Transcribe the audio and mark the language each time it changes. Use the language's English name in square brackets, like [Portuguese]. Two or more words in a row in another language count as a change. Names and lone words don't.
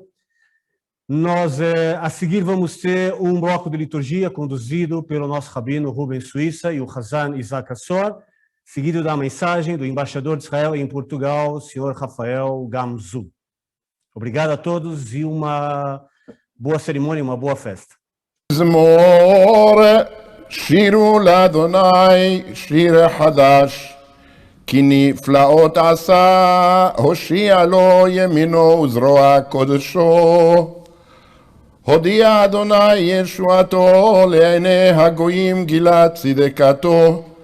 [Portuguese] Nós, a seguir, vamos ter um bloco de liturgia conduzido pelo nosso rabino Rubem Suíça e o Hazan Isaac Assor, seguido da mensagem do embaixador de Israel em Portugal, o Sr. Rafael Gamzu. Obrigado a todos e uma boa cerimônia, uma boa festa. [Hebrew] מזמור שירו לאדוני שיר חדש כי נפלאות עשה הושיע לו ימינו וזרוע קודשו הודיע אדוני ישועתו לעיני הגויים גילה צדקתו